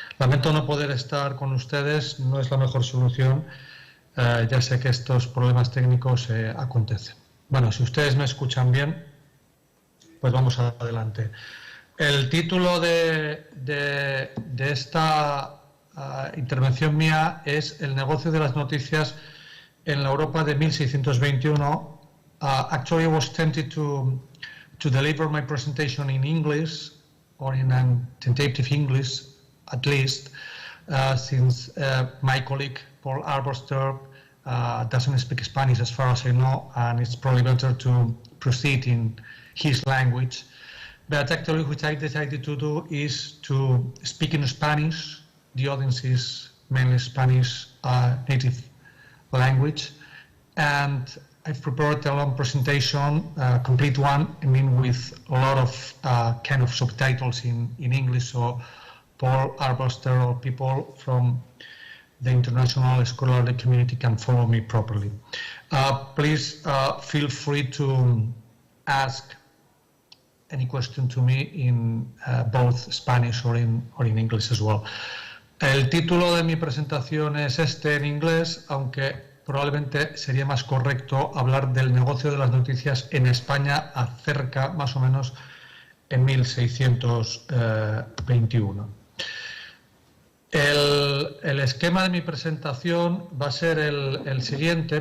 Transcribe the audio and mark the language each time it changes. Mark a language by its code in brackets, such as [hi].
[es] Lamento no poder estar con ustedes, no es la mejor solución, ya sé que estos problemas técnicos acontecen. Bueno, si ustedes me escuchan bien, pues vamos adelante. El título de esta intervención mía es El negocio de las noticias en la Europa de 1621. [en] Actually, I was tempted to deliver my presentation in English, or in a tentative English at least, since my colleague Paul Arboster doesn't speak Spanish as far as I know, and it's probably better to proceed in his language. But actually what I decided to do is to speak in Spanish. The audience is mainly Spanish native language, and I've prepared a long presentation, a complete one, I mean, with a lot of kind of subtitles in English, so Paul Arboster or people from the international scholarly community can follow me properly. Please feel free to ask any question to me in both Spanish or in English as well. [es] El título de mi presentación es este en inglés, aunque probablemente sería más correcto hablar del negocio de las noticias en España acerca, más o menos, en 1621. El esquema de mi presentación va a ser el siguiente.